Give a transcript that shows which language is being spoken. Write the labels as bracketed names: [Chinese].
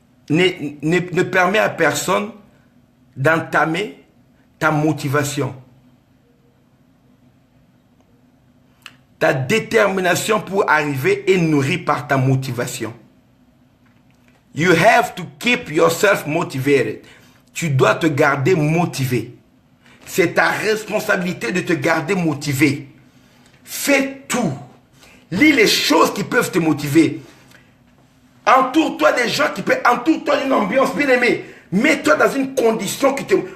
[French] Ne permet à personne d'entamer ta motivation. Ta détermination pour arriver est nourrie par ta motivation. [English] You have to keep yourself motivated. [French] Tu dois te garder motivé. C'est ta responsabilité de te garder motivé. Fais tout. Lis les choses qui peuvent te motiver. Entoure-toi des gens qui peuvent... Entoure-toi d'une ambiance bien aimée. Mets-toi dans une condition qui te...